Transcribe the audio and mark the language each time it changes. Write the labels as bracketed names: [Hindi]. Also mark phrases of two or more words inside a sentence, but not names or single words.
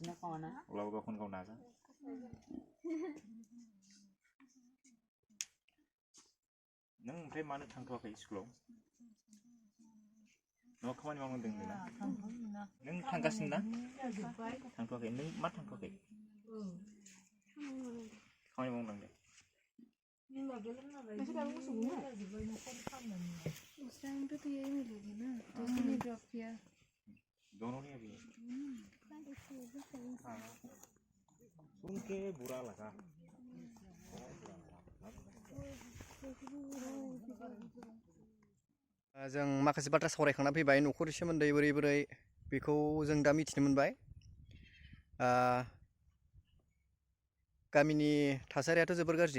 [Bodo] अब्लाबो गावखौनो गाव नाजा। नों ओमफ्राय मानो थांथ'वाखै स्कुलाव? न'आव खामानि मावनो होनदों ना? नों थांगासिनो ना? थांथ'वाखै। नों मा थांथ'वाखै? खामानि मावनांदों। [Hindi] दोनों नहीं अभी। सुन के बुरा लगा। [Bodo] जों माखासे बाथ्रा सावरायखांना फैबाय, न'खरनि सोमोन्दै बोरै बोरै बेखौ जों दा मिथिनो मोनबाय। गामिनि थासारियाथ' जोबोर गाज्रि।